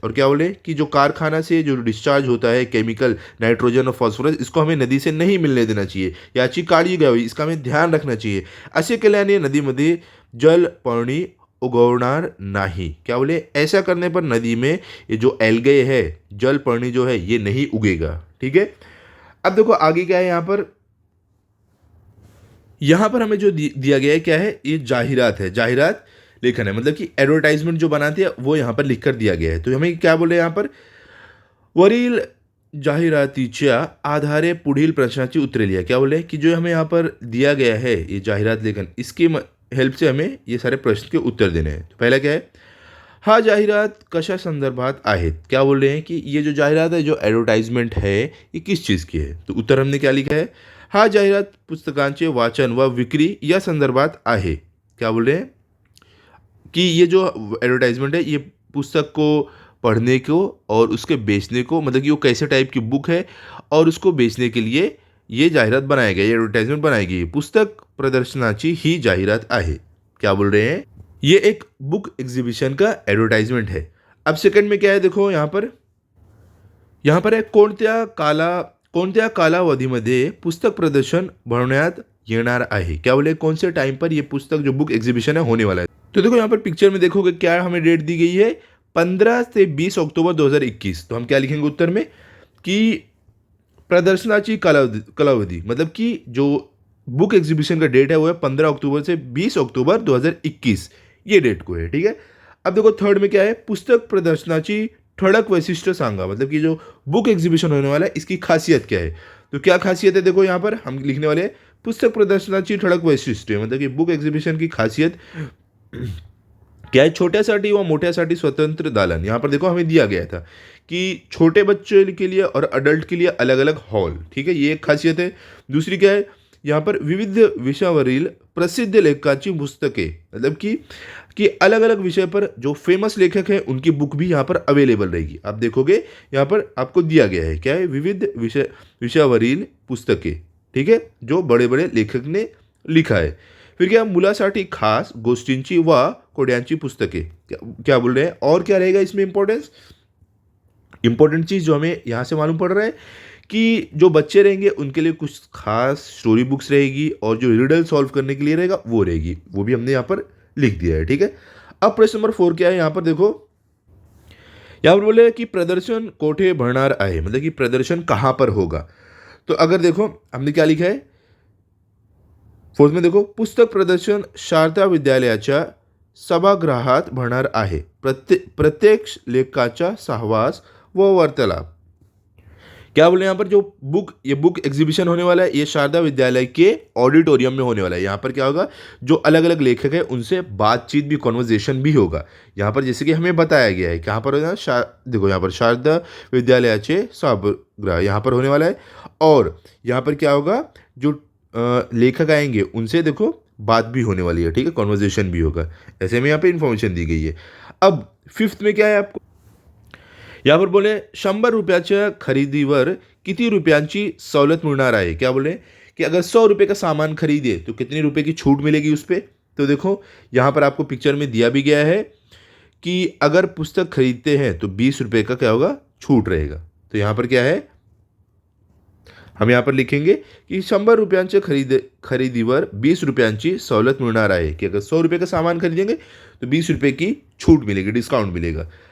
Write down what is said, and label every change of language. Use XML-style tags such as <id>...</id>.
<hi>और क्या बोले कि जो कारखाना से जो डिस्चार्ज होता है केमिकल नाइट्रोजन और फॉस्फरस, इसको हमें नदी से नहीं मिलने देना चाहिए,</hi> <mr>याची काळजी घ्यावी,</mr> <hi>इसका हमें ध्यान रखना चाहिए.</hi> <mr>असे केल्याने नदीमध्ये जलपर्णी उगवणार नहीं.</mr> <hi>क्या बोले? ऐसा करने पर नदी में ये जो एल्गे है, जलपर्णी जो है ये नहीं उगेगा. ठीक है. अब देखो आगे क्या है यहाँ पर हमें जो दिया गया है क्या है? ये जाहिरात है, जाहिरात लेखन है, मतलब कि एडवर्टाइजमेंट जो बनाती है वो यहाँ पर लिख कर दिया गया है. तो हमें क्या बोले यहाँ पर?</hi> <mr>वरील जाहिरातीच्या आधारे पुढील प्रश्नाची उत्तरे लिहा.</mr> <hi>क्या बोले कि जो हमें यहाँ पर दिया गया है ये जाहिरात लेखन, इसकी हेल्प से हमें ये सारे प्रश्न के उत्तर देने हैं. तो पहला क्या है?</hi> <mr>हा जाहिरात कशा संदर्भात आहेत.</mr> <hi>क्या बोल रहे हैं कि ये जो जाहिरात है, जो एडवर्टाइजमेंट है, ये किस चीज़ की है? तो उत्तर हमने क्या लिखा है?</hi> <mr>हा जाहिरात पुस्तकांचे वाचन व विक्री या संदर्भात आहे.</mr> <hi>क्या बोल रहे हैं कि ये जो एडवर्टाइजमेंट है ये पुस्तक को पढ़ने को और उसके बेचने को, मतलब कि वो कैसे टाइप की बुक है और उसको बेचने के लिए ये जाहिरात बनाया गया, ये एडवर्टाइजमेंट बनाई गई.</hi> <mr>पुस्तक प्रदर्शनाची ही जाहिरात आहे.</mr> <hi>क्या बोल रहे हैं? ये एक बुक एग्जीबिशन का एडवर्टाइजमेंट है. अब सेकंड में क्या है? देखो यहाँ पर है</hi> <mr>कोणत्या कालावधीमध्ये पुस्तक प्रदर्शन भरवण्यात येणार आहे.</mr> <hi>क्या बोले? कौन से टाइम पर ये पुस्तक जो बुक एग्जीबिशन है होने वाला है. तो देखो यहाँ पर पिक्चर में देखोगे क्या हमें डेट दी गई है? 15 से 20 अक्टूबर 2021. तो हम क्या लिखेंगे उत्तर में कि</hi> <mr>प्रदर्शनाची कालावधि,</mr> <hi>मतलब कि जो बुक एग्जीबिशन का डेट है वो है 15 अक्टूबर से 20 अक्टूबर 2021, ये डेट को है. ठीक है. अब देखो थर्ड में क्या है?</hi> <mr>पुस्तक प्रदर्शनाची ठळक वैशिष्ट्य सांगा,</mr> <hi>मतलब कि जो बुक एग्जीबिशन होने वाला है इसकी खासियत क्या है. तो क्या खासियत है? देखो यहाँ पर हम लिखने वाले हैं</hi> <mr>पुस्तक प्रदर्शनाची ठळक वैशिष्ट्य,</mr> <hi>मतलब कि बुक एग्जीबिशन की खासियत क्या है?</hi> <mr>छोट्यासाठी व मोठ्यासाठी स्वतंत्र दालन.</mr> <hi>यहाँ पर देखो हमें दिया गया था कि छोटे बच्चे के लिए और अडल्ट के लिए अलग अलग हॉल. ठीक है, ये एक खासियत है. दूसरी क्या है? यहाँ पर</hi> <mr>विविध विषयावरील प्रसिद्ध लेखकाची पुस्तके,</mr> <hi>मतलब कि अलग अलग विषय पर जो फेमस लेखक हैं उनकी बुक भी यहाँ पर अवेलेबल रहेगी. आप देखोगे यहाँ पर आपको दिया गया है क्या है?</hi> <mr>विविध विषयावरील पुस्तके.</mr> <hi>ठीक है, जो बड़े बड़े लेखक ने लिखा है. फिर क्या?</hi> <mr>मुलासाठी खास गोष्टींची व कोड्यांची पुस्तके.</mr> <hi>क्या बोल रहे हैं? और क्या रहेगा इसमें इंपॉर्टेंट चीज़ जो हमें यहाँ से मालूम पड़ रहा है कि जो बच्चे रहेंगे उनके लिए कुछ खास स्टोरी बुक्स रहेगी और जो रिडल सॉल्व करने के लिए रहेगा वो रहेगी, वो भी हमने यहाँ पर लिख दिया है. ठीक है. अब प्रश्न नंबर 4 क्या है? यहाँ पर देखो, यहाँ पर बोले कि</hi> <mr>प्रदर्शन कोठे भरणार आहे,</mr> <hi>मतलब कि प्रदर्शन कहाँ पर होगा. तो अगर देखो हमने क्या लिखा है फोर्थ में, देखो</hi> <mr>पुस्तक प्रदर्शन शारदा विद्यालयाच्या सभागृहात भरणार आहे. प्रत्येक लेखकाचा सहवास व वार्तालाप.</mr> <hi>क्या बोले यहाँ पर? जो ये बुक एग्जीबिशन होने वाला है ये शारदा विद्यालय के ऑडिटोरियम में होने वाला है. यहाँ पर क्या होगा? जो अलग अलग लेखक हैं उनसे बातचीत भी, कॉन्वर्जेशन भी होगा. यहाँ पर जैसे कि हमें बताया गया है कहाँ पर होगा? देखो यहाँ पर</hi> <mr>शारदा विद्यालयाचे सभागृह</mr> <hi>यहाँ पर होने वाला है. और यहाँ पर क्या होगा? जो लेखक आएंगे उनसे देखो बात भी होने वाली है. ठीक है, कॉन्वर्जेशन भी होगा. ऐसे में यहाँ पे इन्फॉर्मेशन दी गई है. अब फिफ्थ में क्या है आपको? यहाँ पर बोले</hi> <mr>100 रुपयाच्या खरेदीवर किती रुपयांची सवलत मिळणार आहे.</mr> <hi>क्या बोले कि अगर 100 रुपये का सामान खरीदे तो कितने रुपए की छूट मिलेगी उस पर? तो देखो यहाँ पर आपको पिक्चर में दिया भी गया है कि अगर पुस्तक खरीदते हैं तो 20 रुपये का क्या होगा, छूट रहेगा। तो यहाँ पर क्या है, हम यहाँ पर लिखेंगे की</hi> <mr>100 रुपयांच्या खरेदीवर 20 रुपयांची सवलत मिळणार आहे,</mr> <hi>कि अगर 100 रुपये का सामान खरीदेंगे तो 20 रुपये की छूट मिलेगी, डिस्काउंट मिलेगा।</hi>